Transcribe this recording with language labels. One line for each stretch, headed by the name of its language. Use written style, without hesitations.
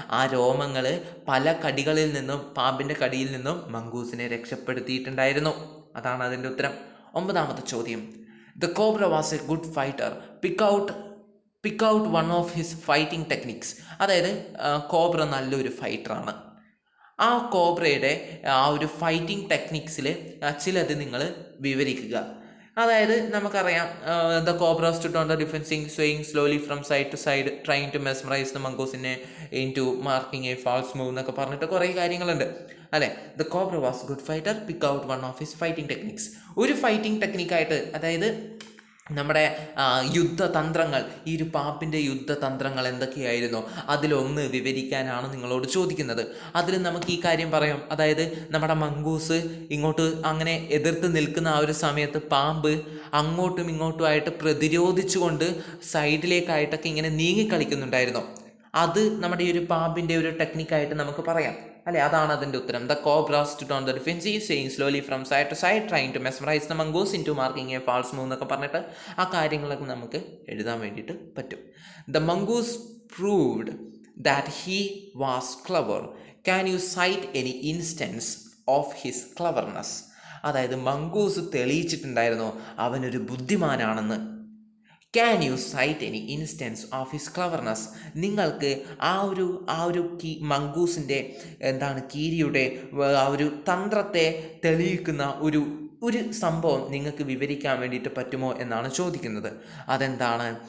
Malayalam: ആ രോമങ്ങൾ പല കടികളിൽ നിന്നും, പാമ്പിൻ്റെ കടിയിൽ നിന്നും മംഗൂസിനെ രക്ഷപ്പെടുത്തിയിട്ടുണ്ടായിരുന്നു. അതാണ് അതിൻ്റെ ഉത്തരം. ഒമ്പതാമത്തെ ചോദ്യം,
English: The cobra was a good fighter. Pick out one of his fighting techniques.
Malayalam: അതായത് കോബ്ര നല്ലൊരു ഫൈറ്ററാണ്. ആ കോബ്രയുടെ ആ ഒരു ഫൈറ്റിംഗ് ടെക്നിക്സിൽ ചിലത് നിങ്ങൾ വിവരിക്കുക. അതായത് നമുക്കറിയാം,
English: the cobra stood on the defensive, swaying slowly from side to side, trying to mesmerize the mongoose into marking a false move
Malayalam: എന്നൊക്കെ പറഞ്ഞിട്ട് കുറേ കാര്യങ്ങളുണ്ട് അല്ലേ.
English: The cobra was good fighter, pick out one of his fighting techniques.
Malayalam: ഒരു fighting ടെക്നിക്കായിട്ട്, അതായത് നമ്മുടെ യുദ്ധതന്ത്രങ്ങൾ, ഈ ഒരു പാമ്പിൻ്റെ യുദ്ധതന്ത്രങ്ങൾ എന്തൊക്കെയായിരുന്നു അതിലൊന്ന് വിവരിക്കാനാണ് നിങ്ങളോട് ചോദിക്കുന്നത്. അതിൽ നമുക്ക് ഈ കാര്യം പറയാം. അതായത് നമ്മുടെ മംഗൂസ് ഇങ്ങോട്ട് അങ്ങനെ എതിർത്ത് നിൽക്കുന്ന ആ ഒരു സമയത്ത് പാമ്പ് അങ്ങോട്ടും ഇങ്ങോട്ടുമായിട്ട് പ്രതിരോധിച്ചുകൊണ്ട് സൈഡിലേക്കായിട്ടൊക്കെ ഇങ്ങനെ നീങ്ങിക്കളിക്കുന്നുണ്ടായിരുന്നു. അത് നമ്മുടെ ഈ ഒരു പാമ്പിൻ്റെ ഒരു ടെക്നിക്കായിട്ട് നമുക്ക് പറയാം അല്ലേ. അതാണ് അതിൻ്റെ ഉത്തരം.
English: the cobra stood on the defensive, swaying slowly from side to side, trying to mesmerize the mongoose into marking a false move
Malayalam: എന്നൊക്കെ പറഞ്ഞിട്ട് ആ കാര്യങ്ങളൊക്കെ നമുക്ക് എഴുതാൻ വേണ്ടിയിട്ട് പറ്റും.
English: The mongoose proved that he was clever. Can you cite any instance of his cleverness?
Malayalam: അതായത് mongoose തെളിയിച്ചിട്ടുണ്ടായിരുന്നു അവനൊരു ബുദ്ധിമാനാണെന്ന്.
English: Can you cite any instance of his cleverness?
Malayalam: നിങ്ങൾക്ക് ആ ഒരു മംഗൂസിൻ്റെ കീരിയുടെ ആ ഒരു തന്ത്രത്തെ തെളിയിക്കുന്ന ഒരു സംഭവം നിങ്ങൾക്ക് വിവരിക്കാൻ വേണ്ടിയിട്ട് പറ്റുമോ എന്നാണ് ചോദിക്കുന്നത്. അതെന്താണ്?